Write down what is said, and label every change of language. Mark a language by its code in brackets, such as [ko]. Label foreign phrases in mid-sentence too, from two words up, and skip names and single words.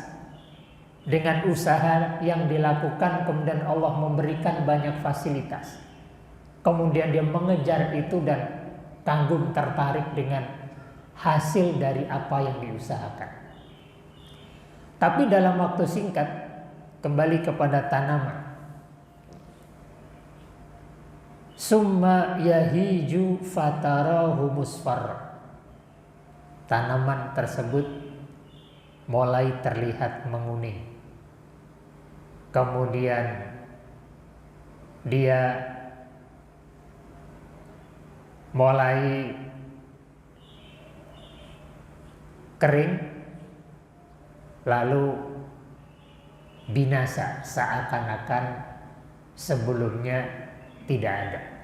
[id] Dengan usaha yang dilakukan kemudian Allah memberikan banyak fasilitas. Kemudian dia mengejar itu dan kagum tertarik dengan hasil dari apa yang diusahakan. Tapi dalam waktu singkat kembali kepada tanaman. [ar] ثم يهيج فتراه مصفرا. [id] Tanaman tersebut mulai terlihat menguning. Kemudian dia mulai kering, lalu binasa seakan-akan sebelumnya tidak ada.